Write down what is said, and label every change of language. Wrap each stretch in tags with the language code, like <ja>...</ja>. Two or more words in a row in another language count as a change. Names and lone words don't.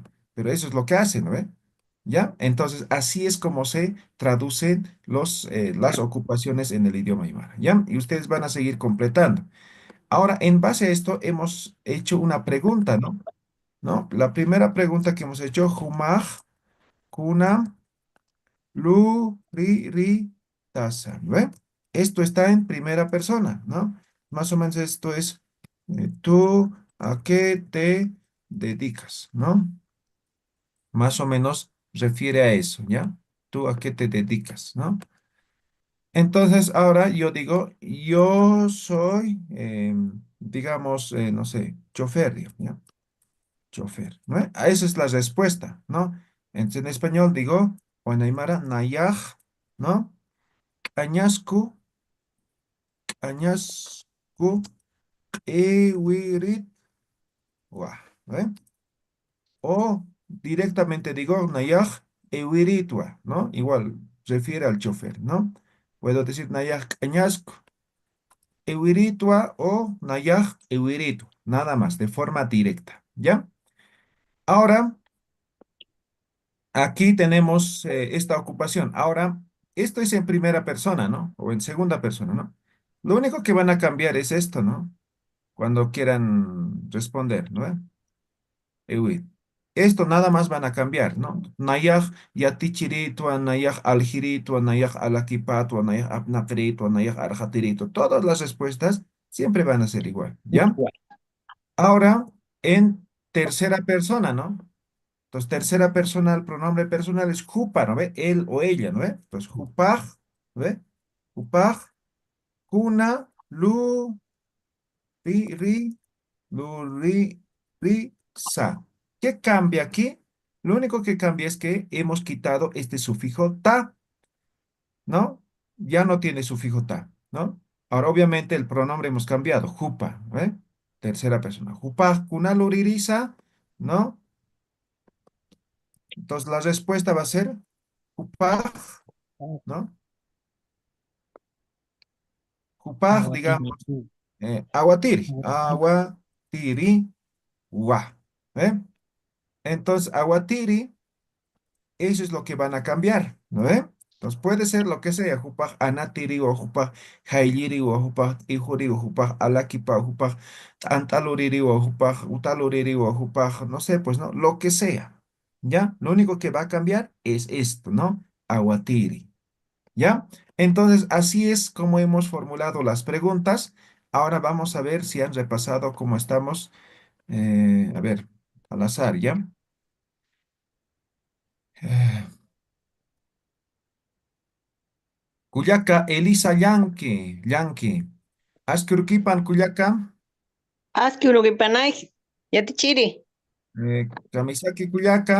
<es>Pero eso es lo que hace, ¿no ve? ¿Ya? Entonces, así es como se traducen las ocupaciones en el idioma aymara, ¿ya? Y ustedes van a seguir completando. Ahora, en base a esto, hemos hecho una pregunta, ¿no? ¿No? La primera pregunta que hemos hecho,</es> <ay>humaj, kuna, tasa, ¿ve?</ay> <es>Esto está en primera persona, ¿no? Más o menos esto es, tú a qué te dedicas, ¿no? Más o menos refiere a eso, ¿ya? Tú a qué te dedicas, ¿no? Entonces, ahora yo digo, yo soy, digamos, no sé, chofer, ¿ya? Chofer, ¿no? Esa es la respuesta, ¿no? Entonces, en español digo, o en aymara, nayaj, ¿no?</es> <ay>Añascu, añascu, ewirit, ¿eh?</ay> <es>O directamente digo,</es> <ay>nayaj, ewiritwa,</ay> <es>¿no? Igual, refiere al chofer, ¿no? Puedo decir</es> <ay>nayaj, añascu, ewiritwa</ay> <es>o</es> <ay>nayaj, ewiritu,</ay> <es>nada más, de forma directa, ¿ya? Ahora, aquí tenemos esta ocupación. Ahora, esto es en primera persona, ¿no? O en segunda persona, ¿no? Lo único que van a cambiar es esto, ¿no? Cuando quieran responder, ¿no?</es> <ay>Ewit.</ay> <es>Esto nada más van a cambiar, ¿no?</es> <ay>Nayaj yatichiritua, nayaj aljiritua, nayaj alakipatua, nayaj apnakritua, nayaj arjatirito.</ay> <es>Todas las respuestas siempre van a ser igual, ¿ya? Ahora, en tercera persona, ¿no? Entonces, tercera persona, el pronombre personal es jupa, ¿no ve? Él o ella, ¿no ve? Entonces, jupaj, ¿no ve?</es> <ay>Jupaj, kuna, ri, sa.</ay> <es>¿Qué cambia aquí? Lo único que cambia es que hemos quitado este sufijo ta, ¿no? Ya no tiene sufijo ta, ¿no? Ahora, obviamente, el pronombre hemos cambiado, jupa, ¿eh? Tercera persona.</es> <ay>Jupaj, kuna, luririsa,</ay> <es>¿no? Entonces, la respuesta va a ser jupaj, ¿no?</es> <ay>Jupaj, digamos, aguatiri, aguatiri, wa. ¿Eh?</ay> <es>Entonces, aguatiri, eso es lo que van a cambiar, ¿no ve? Entonces, puede ser lo que sea,</es> <ay>jupaj anatiri, o jupaj jailiri, o jupaj ijuri, o jupaj alakipa, o jupaj antaluriri, o jupaj utaluriri, o jupaj,</ay> <es>no sé, pues, ¿no? Lo que sea, ¿ya? Lo único que va a cambiar es esto, ¿no?</es> <ay>Aguatiri. ¿Ya?</ay> <es>Entonces, así es como hemos formulado las preguntas. Ahora vamos a ver si han repasado cómo estamos. A ver, al azar, ¿ya? Eh, Cuyaca, Elisa Yanque, Yanque.</es> <ay>Askurkipan, Cuyaca. Aski unukipanay. Yatichiri. Kamisaki, Cuyaca.</ay>